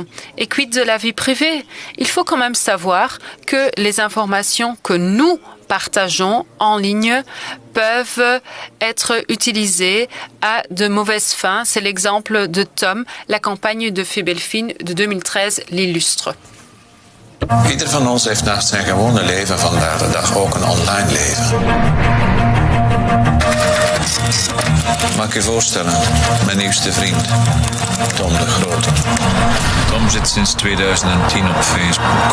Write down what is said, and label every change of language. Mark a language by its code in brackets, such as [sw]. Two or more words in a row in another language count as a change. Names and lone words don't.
[fr] Et quid de la vie privée? Il faut quand même savoir que les informations que nous partageons en ligne peuvent être utilisées à de mauvaises fins. C'est l'exemple de Tom. La campagne de Febelfin de 2013 l'illustre. [nl] Ieder van ons heeft naast zijn gewone leven vandaag de dag ook een online leven. Mag ik je voorstellen, mijn nieuwste vriend, Tom de Grote. Tom zit sinds 2010 op Facebook.